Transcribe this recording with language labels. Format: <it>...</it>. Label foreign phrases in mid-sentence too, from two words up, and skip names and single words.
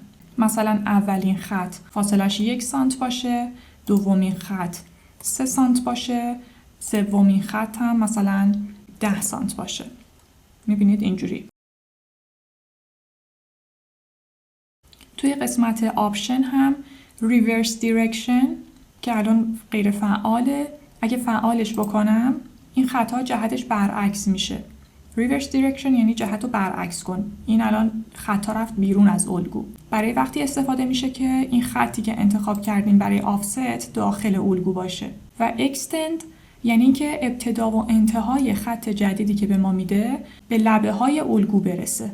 <fa>مثلا اولین خط فاصلش 1 سانت باشه، دومین خط 3 سانت باشه، سومین خط هم مثلا 10 سانت باشه. میبینید اینجوری. توی قسمت آپشن هم</fa> <en>reverse direction</en> <fa>که الان غیر فعاله، اگه فعالش بکنم این خطا جهتش برعکس میشه.</fa> <en>reverse direction</en> <fa>یعنی جهت رو برعکس کن. این الان خطا رفت بیرون از الگو. برای وقتی استفاده میشه که این خطی که انتخاب کردیم برای آفست داخل الگو باشه. و extend یعنی که ابتدا و انتهای خط جدیدی که به ما میده به لبه های الگو برسه.</fa>